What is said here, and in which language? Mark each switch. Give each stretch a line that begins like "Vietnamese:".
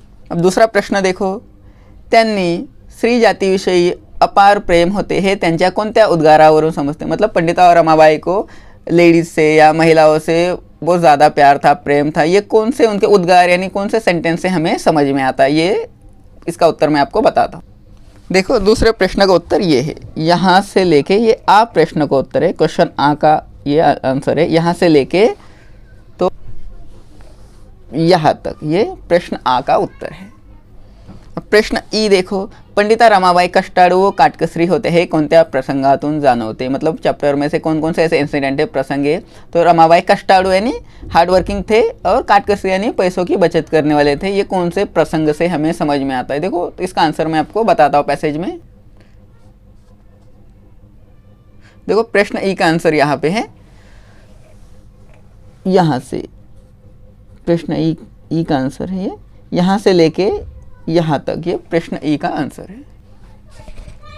Hindi: अब दूसरा प्रश्न देखो,
Marathi: त्यांनी स्त्री जातीविषयी अपार प्रेम होते हे त्यांच्या कोणत्या उद्गारावरून समजते।
Hindi: मतलब पंडिता रमाबाई को लेडीज से या महिलाओं से बहुत ज़्यादा प्यार था, प्रेम था, ये कौन से उनके उद्गार यानी कौन से सेंटेंस से हमें समझ में आता है, ये इसका उत्तर मैं आपको बताता हूँ। देखो, दूसरे प्रश्न का उत्तर ये है, यहाँ से लेके ये आ प्रश्न का उत्तर है, क्वेश्चन आ का ये आंसर है। यहाँ से लेके तो यहाँ तक ये प्रश्न आ का उत्तर है। अब प्रश्न ई देखो,
Marathi: पंडिता रमाबाई कष्टाळू व काटकसरी होते हे कोणत्या प्रसंगातून जाणवते।
Hindi: मतलब चैप्टर में से कौन कौन से ऐसे इंसिडेंट है, प्रसंग है। तो रमाबाई कष्टाळू यानी हार्ड वर्किंग थे और काटकसरी यानी पैसों की बचत करने वाले थे। ये कौन से प्रसंग से हमें समझ में आता है। देखो, तो इसका आंसर मैं आपको बताता हूँ पैसेज में। देखो, प्रश्न ई का आंसर यहाँ पे है, यहाँ से प्रश्न ई का आंसर है ये, यहाँ से लेके यहाँ तक ये प्रश्न ई का आंसर है।